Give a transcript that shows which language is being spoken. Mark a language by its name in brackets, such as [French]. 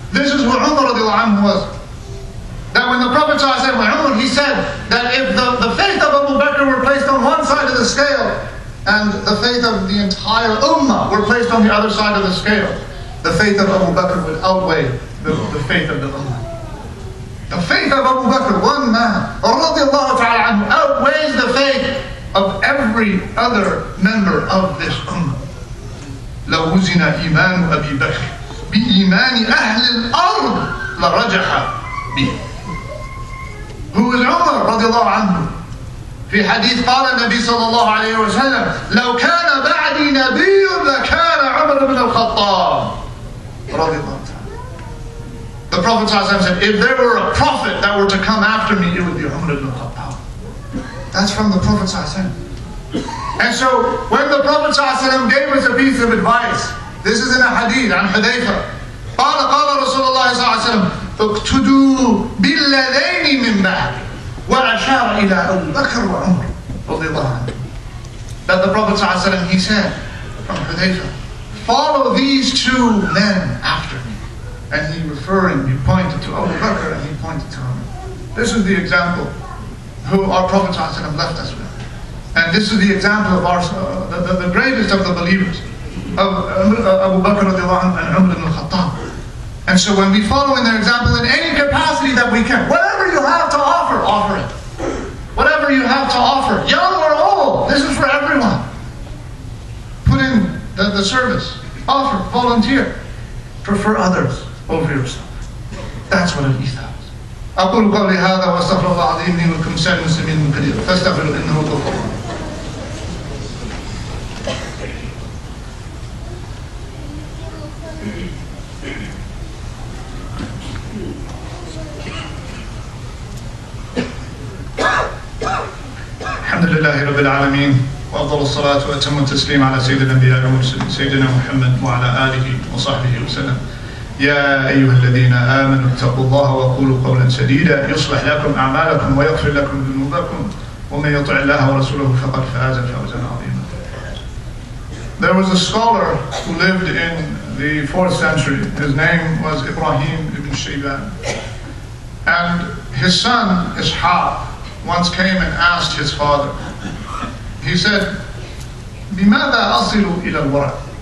[English] This is who Umar radiallahu anhu was. That when the Prophet said, when Umar, he said that if the faith of Abu Bakr were placed on one side of the scale and the faith of the entire Ummah were placed on the other side of the scale, the faith of Abu Bakr would outweigh the faith of the Ummah. The faith of Abu Bakr, one man, radiallahu ta'ala anhu, outweighs the faith of every other member of this Ummah. [Arabic] لو وزن إيمان أبي بكر بإيمان أهل الأرض لرجح به. [English] Who is Umar [Arabic] رضي الله عنه؟ في حديث قال النبي صلى الله عليه وسلم لو كان بعدي نبي لكان عمر بن الخطاب رضي الله عنه. [English] The Prophet said, if there were a prophet that were to come after me, it would be Umar ibn al-Khattab. That's from the Prophet. And so, when the Prophet gave us a piece of advice, this is in a hadith, عن حذيفة. [Arabic] قال رسول الله صلى الله عليه وسلم اقتدوا بالذين من بعد وأشار إلى أبو بكر وعمر رضي الله عنه. [English] That the Prophet he said from Hudayfa, follow these two men after me. And he pointed to Abu Bakr and he pointed to Umar. This is the example who our Prophet left us with. And this is the example of the greatest of the believers, of Abu Bakr radiallahu anhu and Umar ibn al-Khattab. And so when we follow in their example in any capacity that we can, whatever you have to offer, offer it. Whatever you have to offer, young or old, this is for everyone. Put in the service, offer, volunteer. Prefer others over yourself. That's what it is. [Arabic] أقول قولي هذا وأستغفر الله العظيم لي ولكم سائر المسلمين من كثير فاستغفروا إنه هو الغفور الرحيم. الحمد لله رب العالمين وأفضل الصلاة وأتم التسليم على سيد الأنبياء والمرسلين سيدنا محمد وعلى آله وصحبه وسلم. يا أيها الذين آمنوا اتقوا الله وقولوا قولا سديدا يصلح لكم أعمالكم ويغفر لكم ذنوبكم ومن يطع الله ورسوله فقد فاز فوزا عظيما. [English] There was a scholar who lived in the 4th century. His name was Ibrahim ibn Shayban. And his son Ishaq once came and asked his father. He said, [Arabic] بماذا أصل إلى الورع?